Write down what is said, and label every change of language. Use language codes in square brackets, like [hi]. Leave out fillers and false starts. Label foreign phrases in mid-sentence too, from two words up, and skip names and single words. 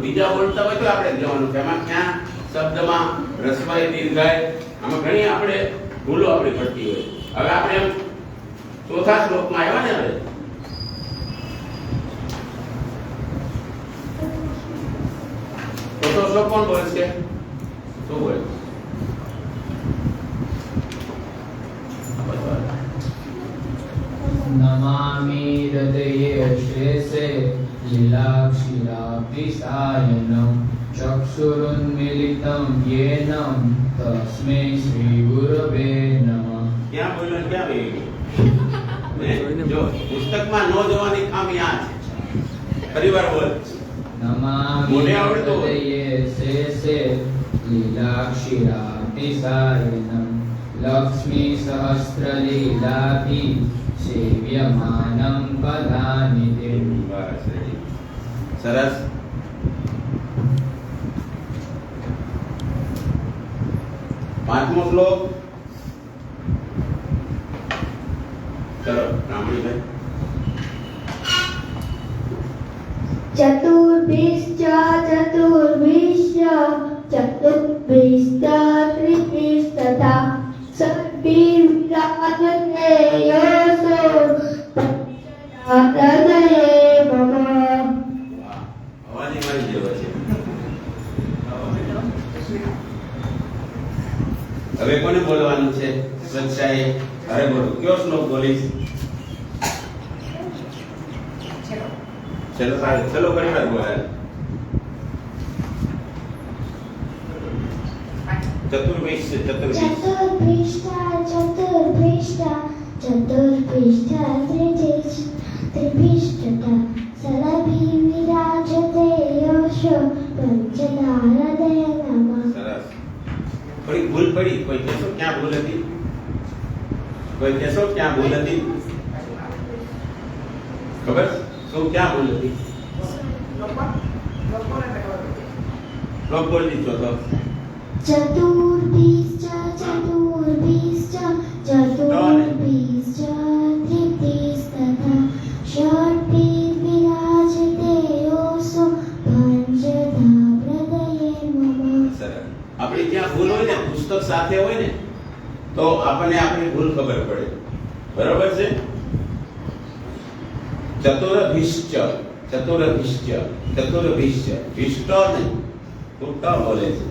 [gu] બીજા બોલતા હોય તો આપણે દેવાનું કે એમાં ક્યાં શબ્દમાં રસવાય દીર્ઘાય આમાં ઘણી આપણે ભૂલો આપણી પડતી હોય. હવે આપણે એમ ચોથા શ્લોકમાં આવ્યા ને. હવે ચોથો શ્લોક કોણ બોલશે? શું બોલે? [sa] नमामि हृदये शेषे लीलाक्षिराब्धिसायनं चक्षुरुन्मीलितं येन तस्मै श्रीगुरवे नमः. [gu] ક્યાં બોલ્યો ક્યાં વહી ગયું? જો પુસ્તકમાં ન જવાની ખામી આ છે. ફરીવાર બોલ. नमामि બોલે આવડતું હોય. [sa] हृदये शेषे लीलाक्षिराब्धिसायनं लक्ष्मी सहस्रलीलाभि सेव्यमानं पदानिधे. [gu] બસ રેડી. સરસ. પાંચમો શ્લોક. ચલો રામણીભાઈ. [sa] चतुर्भिश्च चतुर्भिश्च त्रिभिस्तथा सर्वविराजते यशो हृदये मम. [gu] વાહ, અવાજ ય મારી જેવો છે. હવે કોને બોલવાનું છે? સ્વચ્છાએ. અરે બોલો કયો શ્લોક બોલીશ? ચલો સાહેબ ચલો ઘણી વાર બોલાય. ચતુર્ભિષ્ટ [sa] चतुर्भिश्च त्रिभिस्तथा सर्वविराजते यशो हृदये नमः. [gu] સરસ. થોડી ભૂલ પડી. કોઈ કહેશો ક્યાં ભૂલ હતી? કોઈ કહેશો ક્યાં ભૂલ હતી? ખબર શું ક્યાં ભૂલ હતી? શ્લોક બોલી દીધો તો [sa] चतुर्भिश्च त्रिभिस्तथा षड्भिर्विराजते यशो पञ्चधा हृदये मम. [gu] સરસ. આપણી ત્યાં ભૂલ હોય ને પુસ્તક સાથે હોય ને તો આપણને આપણી ભૂલ ખબર પડે. બરોબર છે? [sa] चतुर्भिश्च चतुर्भिष्य, चतुर्भिष्य, [gu] ભિષ્ટ નહીં, તું ટ બોલે છે.